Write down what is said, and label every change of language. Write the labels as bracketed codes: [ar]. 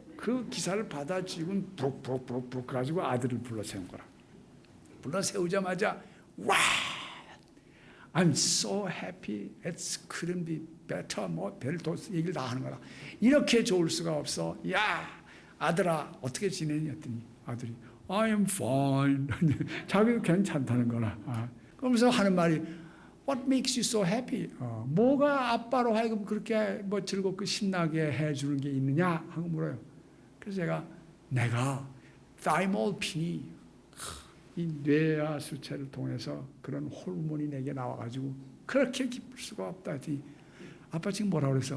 [ko] 그 기사를 받아 지금 푹 가지고 아들을 불러 세운 거라. 불러 세우자마자 와, [en] I'm so happy. It couldn't be better. [ko] 별도 얘기를 다 하는 거라. 이렇게 좋을 수가 없어. 야, 아들아 어떻게 지내니? 했더니 아들이 [en] I am fine. [ko] 자기도 괜찮다는 거라. 그러면서 하는 말이 [en] What makes you so happy? [ko] 뭐가 아빠로 하여금 그렇게 즐겁고 신나게 해주는 게 있느냐? 하고 물어요. 그래서 제가 내가 타이몰핀이 이 뇌와 수체를 통해서 그런 호르몬이 내게 나와가지고 그렇게 기쁠 수가 없다 했더니 아빠 지금 뭐라고 그랬어?